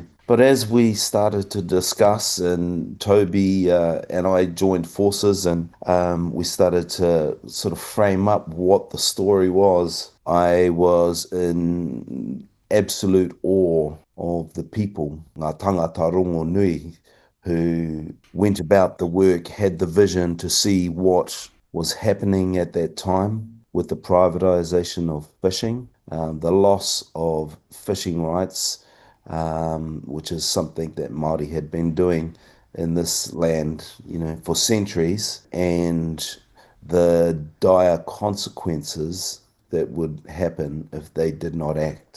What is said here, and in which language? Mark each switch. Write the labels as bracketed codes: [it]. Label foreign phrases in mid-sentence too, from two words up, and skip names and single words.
[en] But as we started to discuss, and Toby and I joined forces, and we started to sort of frame up what the story was, I was in absolute awe of the people, [mi] ngā tangata rongo nui, [en] who went about the work, had the vision to see what was happening at that time with the privatisation of fishing, the loss of fishing rights, which is something that Māori had been doing in this land, for centuries, and the dire consequences that would happen if they did not act.